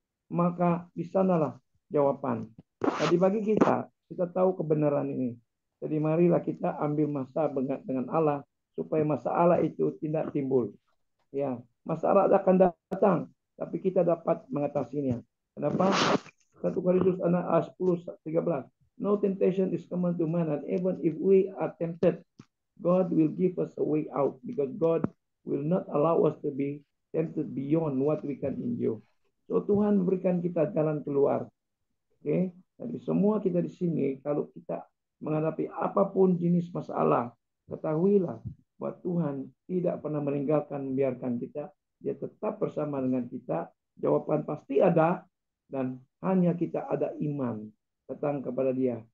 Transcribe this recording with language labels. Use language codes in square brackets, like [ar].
[id] Maka di sanalah jawaban. Jadi bagi kita tahu kebenaran ini. Jadi marilah kita ambil masa dengan Allah. Supaya masalah itu tidak timbul. Ya, masalah akan datang, tapi kita dapat mengatasinya. Kenapa? 1 Korintus 10:13. [en] No temptation is common to man, and even if we are tempted, God will give us a way out, because God will not allow us to be tempted beyond what we can endure. [id] So Tuhan memberikan kita jalan keluar. Oke, jadi semua kita di sini, kalau kita menghadapi apapun jenis masalah, ketahuilah bahwa Tuhan tidak pernah meninggalkan, membiarkan kita. Dia tetap bersama dengan kita. Jawaban pasti ada, dan hanya kita ada iman datang kepada dia.